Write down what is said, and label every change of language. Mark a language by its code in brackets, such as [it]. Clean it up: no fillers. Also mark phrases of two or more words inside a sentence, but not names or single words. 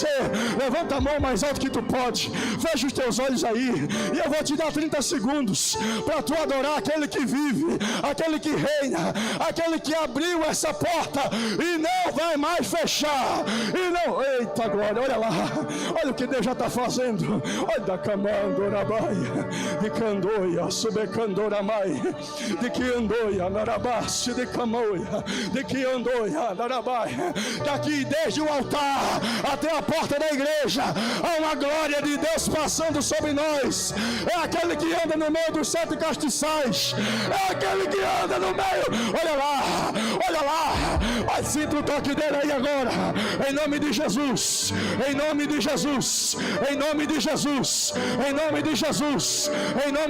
[pt] Levanta a mão mais alto que tu pode, fecha os teus olhos aí, e eu vou te dar 30 segundos para tu adorar aquele que vive, aquele que reina, aquele que abriu essa porta e não vai mais fechar, e não, eita glória, olha lá, olha o que Deus já está fazendo. Olha da Camandorabaia, de Candoia, Subecandoramai, de Quiandoia, Narabaste, de Camoia, de Quiandoia, Narabaia. Daqui desde o altar até a porta da igreja há uma glória de Deus passando sobre nós. É aquele que anda no meio dos 7 castiçais, é aquele que anda no meio. Olha lá, olha, sinta o toque dele aí agora, em nome de Jesus, em nome de Jesus, em nome de Jesus, em nome de Jesus, em nome.